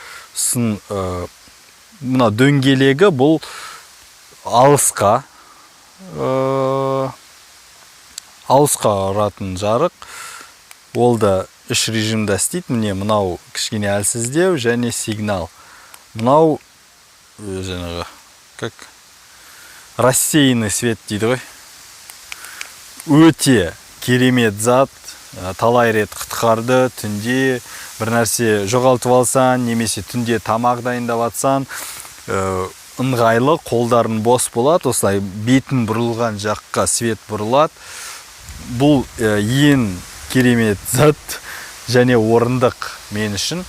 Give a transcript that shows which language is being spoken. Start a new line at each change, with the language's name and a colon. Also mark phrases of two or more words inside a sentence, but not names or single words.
Kazakh: Мына дөңгелегі бұл алысқа ұратын жарық. Ол да үш режимда істейді. Міне мынау кішкене әлсіздеу және сигнал. Мынау жаңағы
Russian: как рассеянный свет
Kazakh: дейді ғой. Өте керемет зат, талай рет құтқарды. Түнде бір нәрсе жоғалтып алсан, немесе түнде тамақ дайындап атсан, ыңғайлы, қолдарын бос болады. Осылай бетін бұрылған жаққа свет бұрылады. Бұл ең керемет зат және орындық мен үшін.